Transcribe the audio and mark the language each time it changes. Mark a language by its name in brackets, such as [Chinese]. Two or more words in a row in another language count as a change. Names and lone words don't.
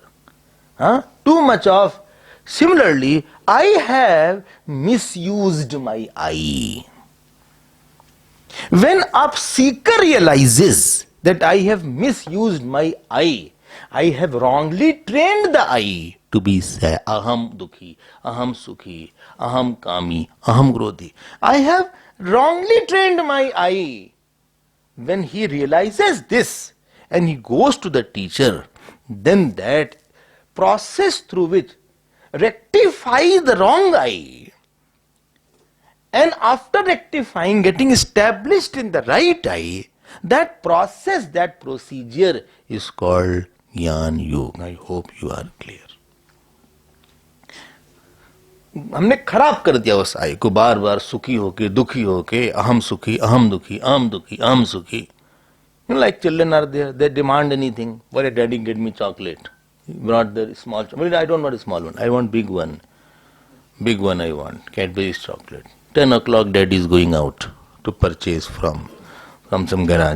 [English] Too much of, similarly, I have misused my I. When a seeker realizes that I have misused my I have wrongly trained the I to be sad, [Sanskrit] aham dukhi, aham sukhi, aham kami, aham krodhi. [English] I have wrongly trained my I. When he realizes this and he goes to the teacher, then that process through which rectify the wrong I, and after rectifying, getting established in the right I, that process, that procedure is called Jnana Yoga. I hope you are clear. [Hindi] हमने खराब कर दिया उस आई को, बार बार सुखी होके दुखी होके, [Sanskrit] अहम सुखी, अहम दुखी, अहम दुखी, अहम सुखी. [English] Like children are there, they demand anything. Well, daddy, get me chocolate. He brought the small chocolate. I don't want a small one. I want big one. Big one I want. Cadbury's chocolate. 10 o'clock, daddy is going out to purchase from some garage.